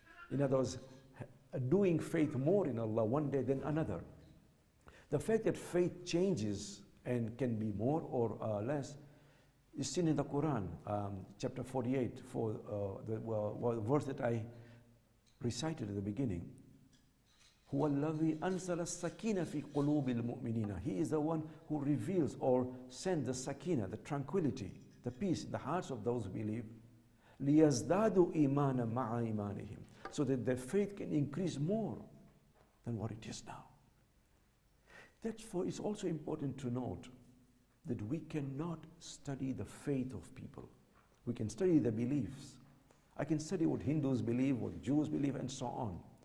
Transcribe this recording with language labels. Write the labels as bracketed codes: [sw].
[en] In other words, doing faith more in Allah one day than another. The fact that faith changes and can be more or less is seen in the Quran, chapter 48, for the verse that I recited at the beginning. [ar] هو الذي أنزل السكينة في قلوب المؤمنين. [en] He is the one who reveals or sends the sakina, the tranquility, the peace in the hearts of those who believe. [ar] ليزدادوا إيمانا مع إيمانهم. [en] So that their faith can increase more than what it is now. Therefore, it's also important to note that we cannot study the faith of people. We can study the beliefs. I can study what Hindus believe, what Jews believe, and so on.